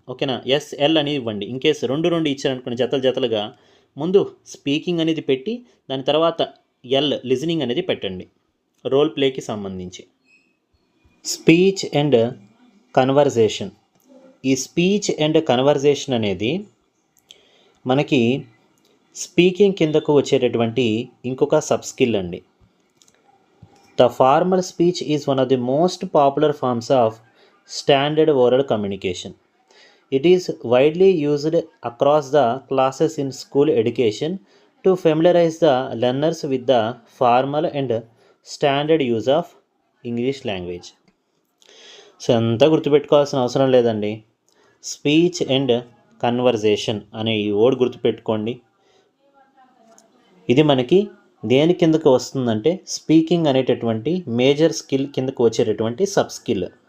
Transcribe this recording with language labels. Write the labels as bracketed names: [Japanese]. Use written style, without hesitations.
[Telugu] ఓకేనా, SL అని ఇవ్వండి. ఇన్ కేసు 2 ఇచ్చారనుకోండి జతలుగా, ముందు స్పీకింగ్ అనేది పెట్టి దాని తర్వాత L లిజనింగ్ అనేది పెట్టండి రోల్ ప్లేకి సంబంధించి. Speech and conversation. ఈ స్పీచ్ అండ్ కన్వర్జేషన్ అనేది మనకి స్పీకింగ్ కిందకు వచ్చేటటువంటి ఇంకొక సబ్ స్కిల్ అండి. [English] The formal speech is one of the most popular forms of standard oral communication. It is widely used across the classes in school education to familiarize the learners with the formal and standard use of English language. [Telugu] So అంతా గుర్తుపెట్టుకోవాల్సిన అవసరం లేదండి. Speech and conversation అనే ఈ word గుర్తుపెట్టుకోండి. ఇది మనకి దేని కిందకు వస్తుందంటే స్పీకింగ్ అనేటటువంటి మేజర్ స్కిల్ కిందకు వచ్చేటటువంటి సబ్ స్కిల్.